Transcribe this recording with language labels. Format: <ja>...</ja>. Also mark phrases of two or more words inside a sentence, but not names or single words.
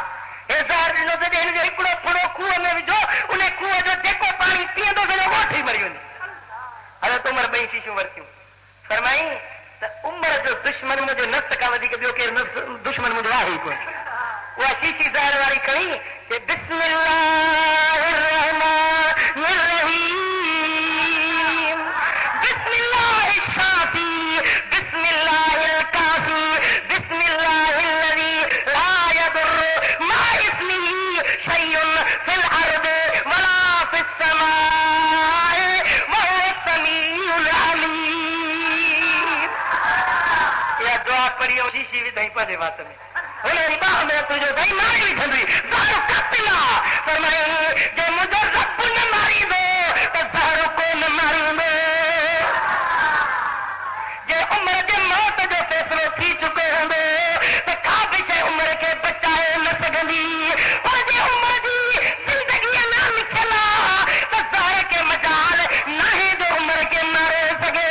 <sd>हे ज़हर ॾिनो त हिन जो हिकिड़ो फुड़ो खूह में विझो, उन खूह जो जेको पाणी पीअंदो सॼो ॻोठ ई मरी वेंदो। हज़रत उमर ॿई शीशियूं वरितियूं, फरमाई त उमर जो दुश्मन मुंहिंजे नफ़्स खां वधीक ॿियो केरु दुश्मन मुंहिंजो आहे ई कोन। उहा शीशी ज़हर वारी खणी ते</sd> <ar>بسم الله الرحمن الرحيم بسم الله الشافي بسم الله الكافي بسم الله الذي لا يضر مع اسمه شيء في الأرض ولا في السماء وهو السميع العليم.</ar> <sd>या दुआ पढ़ी ऐं शीशी विधई पंहिंजे वात में, हुन बाह में तुंहिंजो दही मारी विझंदी, ज़हर कतिला। फरमाई जे मुंहिंजो रब न मारींदो त ज़हर कोन मारींदो। जे उमर जे मौत जो फ़ैसिलो थी चुको हूंदो त का बि शइ उमर खे बचाए न सघंदी, पर जे उमर जी ज़िंदगीअ न लिखियल आहे त ज़हर खे मजाल नाहे जो उमर खे मारे सघे।</sd>